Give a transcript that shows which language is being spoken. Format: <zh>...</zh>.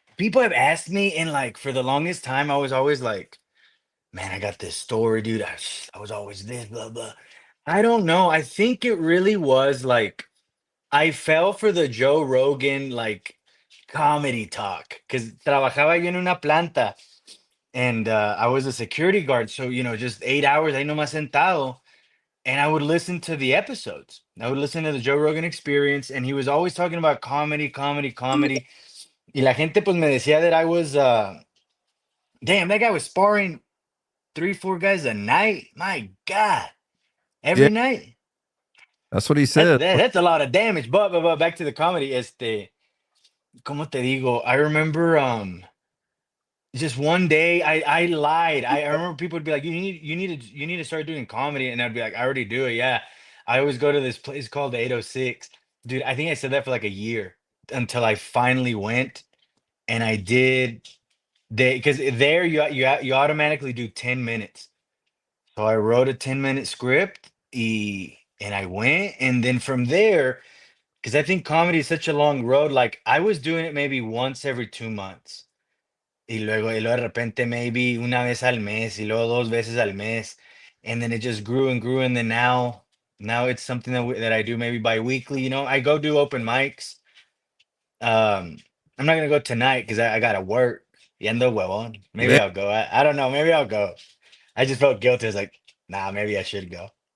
<en>People have asked me, and like for the longest time, I was always like, man, I got this story, dude. I was always this, blah, blah. I don't know. I think it really was like I fell for the Joe Rogan like comedy talk because</en> <es>trabajaba yo en una planta</es> <en>and I was a security guard. So, just 8 hours</en> <es>ahí nomás sentado.</es> <en>And I would listen to the episodes. I would listen to the Joe Rogan Experience, and he was always talking about comedy, comedy, comedy.</en> <es>Y la gente pues me decía</es> <en>that I was, damn, that guy was sparring three, four guys a night. My God, Yeah, every night. that's what he said. That's a lot of damage. But back to the comedy.</en> <es>¿Cómo te digo?</es> <en>I remember just one day I lied. I remember people would be like, you need to start doing comedy, and I'd be like, I already do it. Yeah. I always go to this place called the 806. Dude, I think I said that for like a year until I finally went and I did because there you automatically do 10 minutes. So I wrote a 10-minute script and I went, and then from there, because I think comedy is such a long road, like I was doing it maybe once every 2 months.</en> <es>Y luego de repente maybe una vez al mes, y luego dos veces al mes.</es> <en>And then it just grew and grew. And then now it's something that I do maybe bi-weekly. I go do open mics. Um, I'm not gonna go tonight because I gotta work.</en> <es>Yendo huevón. Maybe</es> <en>Yeah. I'll go. I don't know. Maybe I'll go. I just felt guilty. I was like, nah, maybe I should go.</en>